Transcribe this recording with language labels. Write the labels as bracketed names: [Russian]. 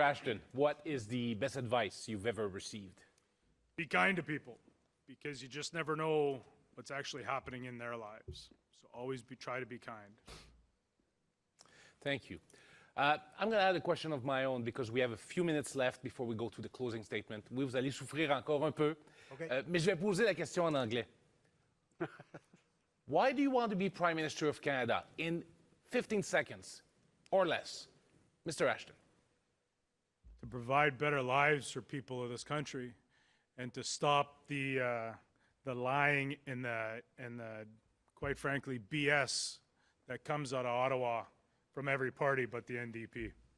[English] Ashton, what is the best advice you've ever received? Be kind to people, because you just never know what's actually happening in their lives. So always try to be kind. Thank you. I'm going to add a question of my own because we have a few minutes left before we go to the closing statement. [French] Oui, vous allez souffrir encore un peu, [English] Okay. [French] Mais je vais poser la question en anglais. [English] Why do you want to be Prime Minister of Canada in 15 seconds or less? Mr. Ashton. To provide better lives for people of this country, and to stop the lying and the quite frankly BS that comes out of Ottawa from every party but the NDP.